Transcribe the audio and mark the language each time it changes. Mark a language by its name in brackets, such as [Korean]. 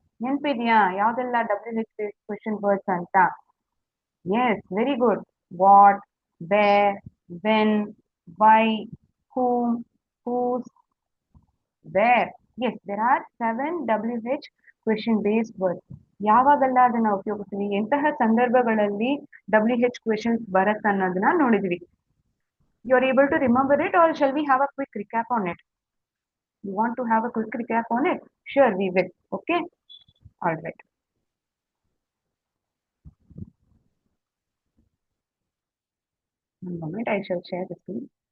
[Kannada] ನೆನ್ಪಿದ್ಯಾ ಯಾವ್ದೆಲ್ಲ WH based question words ಅಂತ? [English] Yes, very good. What, where, when, why, whom, whose, where. Yes, there are 7 WH question based words. [Kannada] ಯಾವಾಗೆಲ್ಲ ಅದನ್ನ ಉಪಯೋಗಿಸ್ತೀವಿ, ಎಂತಹ ಸಂದರ್ಭಗಳಲ್ಲಿ WH questions ಬರುತ್ತೆ ಅನ್ನೋದನ್ನ ನೋಡಿದ್ವಿ. [English] You are able to remember it, or shall we have a quick recap on it? You want to have a quick recap on it? Sure, we will. Okay. All right. One moment, I shall share the screen.